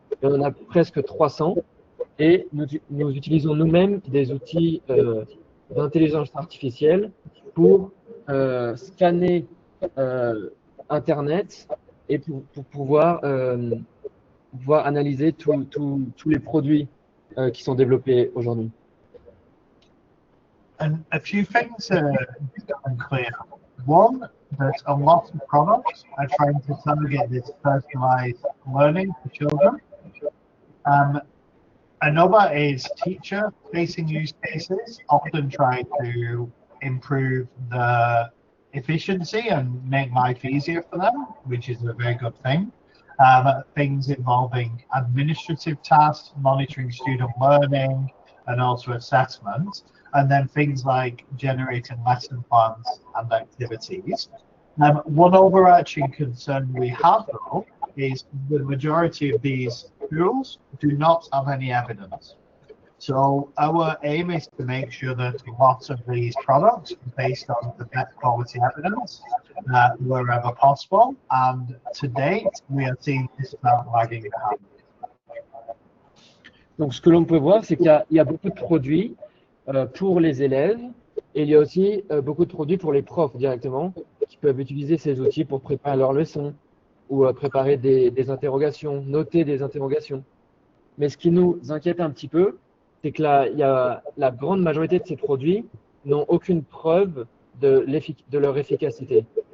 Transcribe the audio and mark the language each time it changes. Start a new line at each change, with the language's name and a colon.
French: On en a presque 300. Et nous utilisons nous-mêmes des outils d'intelligence artificielle pour scanner Internet et pour pouvoir analyser tous les produits qui sont développés aujourd'hui.
English: And a few things are unclear. One, that a lot of products are trying to target this personalized learning for children. Another is teacher-facing use cases, often try to improve the efficiency and make life easier for them, which is a very good thing. Things involving administrative tasks, monitoring student learning, and also assessment, and then things like generating lesson plans and activities. One overarching concern we have, though, is the majority of these tools do not have any evidence. So our aim is to make sure that lots of these products are based on the best quality evidence wherever possible. And to date, we are seeing this amount lagging behind.
French: Donc ce que l'on peut voir, c'est qu'il y a beaucoup de produits pour les élèves et il y a aussi beaucoup de produits pour les profs directement qui peuvent utiliser ces outils pour préparer leurs leçons ou préparer des interrogations, noter des interrogations. Mais ce qui nous inquiète un petit peu, c'est que la grande majorité de ces produits n'ont aucune preuve de leur efficacité.